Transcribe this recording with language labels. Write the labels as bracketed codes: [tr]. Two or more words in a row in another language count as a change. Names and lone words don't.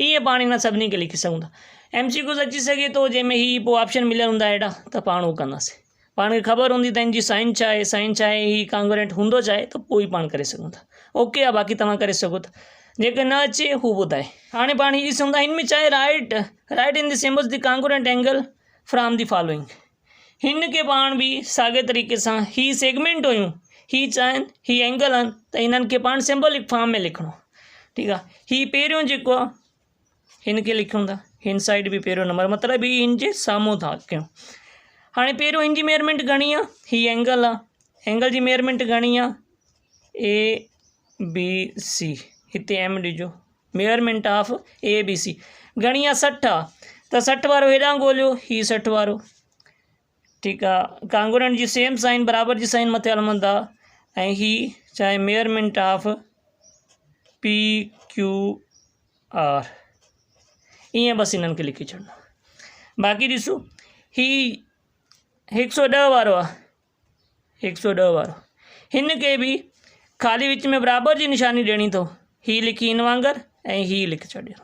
[sd] ईअं पाण हिन सभिनी खे लिखी सघूं था। MCQ अची सघे थो जंहिंमें ही पोइ ऑप्शन मिलियल हूंदा अहिड़ा, त पाण उहो कंदासीं। पाण खे ख़बर हूंदी त हिनजी साइन छा आहे, ही कांग्रुएंट हूंदो छा आहे, त पोइ ई पाण करे सघूं था। ओके आहे, बाक़ी तव्हां करे सघो था। जेके न अचे हू ॿुधाए। हाणे पाण ही ॾिसूं था, हिन में चाहे [en] write in the symbols the congruent angle from the following. [sd] हिन के पाण भी साॻे तरीक़े सां ही सेगमेंट हुयूं, ही चाहिनि ही एंगल आहिनि, त हिननि खे पाण [en] symbolic form [sd] में लिखणो। ठीकु आहे, ही पहिरियों जेको आहे हिन खे लिखूं था, हिन साइड बि पहिरियों नंबर, मतिलबु ही हिन जे साम्हूं था कयूं। हाणे पहिरियों हिन जी मेजरमेंट घणी आहे, ही एंगल आहे, एंगल जी मेजरमेंट घणी आहे ABC, हिते M ॾिजो, [en] measurement of ABC [sd] घणी आहे 60 आहे, त 60 वारो हेॾां ॻोल्हियो, ही 60 वारो। ठीकु आहे, कांग्रुएंट जी सेम साइन बराबर जी साइन मथे हलंद आहे, ऐं ही चाहे [en] measurement of PQR, [sd] ईअं बसि हिननि खे लिखी छॾिणो। बाक़ी ॾिसो ही 110 वारो आहे, 110 वारो, हिन खे बि ख़ाली विच में बराबर जी निशानी ॾियणी अथव, ही लिखी हिन वांगुरु ऐं ही लिखी छॾियो।